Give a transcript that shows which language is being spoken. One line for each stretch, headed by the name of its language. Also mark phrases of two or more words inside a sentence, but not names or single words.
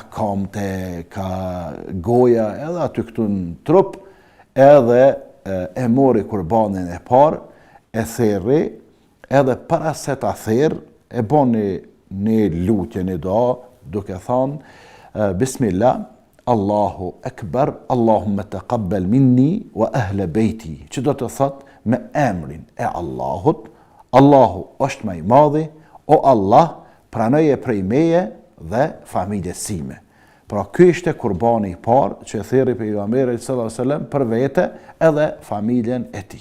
Albanian: kamte, ka goja, edhe aty këtu në trup, edhe e mori kurbanin e par, e therri, edhe para se ta therr, e boni një lutje, një doa, duke thonë
Arabic: بسم الله، الله أكبر، اللهم تقبل مني وأهل بيتي,
Albanian: që do të thotë me emrin e Allahut, Allahu është më i madhi, o Allah, pranoje prej meje dhe familjes sime. Pra ky ishte kurbani i parë që thirrri pejgamberi
Arabic: صلى الله عليه وسلم
Albanian: për vete edhe familjen e tij.